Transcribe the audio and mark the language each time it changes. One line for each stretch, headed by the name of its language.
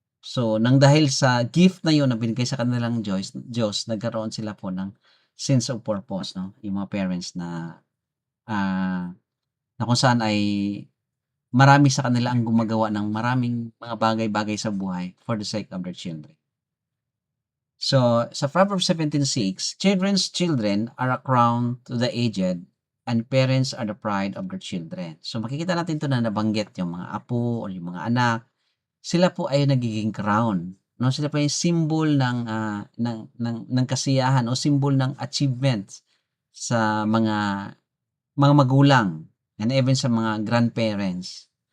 Filipino: So, nang dahil sa gift na 'yon na binigay sa kanilang Diyos, nagkaroon sila po ng
English: sense of purpose
Filipino: 'no, yung mga parents ah, na kung saan ay marami sa kanila ang gumagawa ng maraming mga bagay-bagay sa buhay
English: for the sake of their children. So, sa Proverbs 17:6, "Children's children are a crown to the aged, and parents are the pride of their children."
Filipino: So, makikita natin 'to na nabanggit yung mga apo o yung mga anak, sila po ay nagiging crown no? Sila po yung symbol ng kasiyahan o symbol ng achievements sa mga magulang and even sa mga grandparents.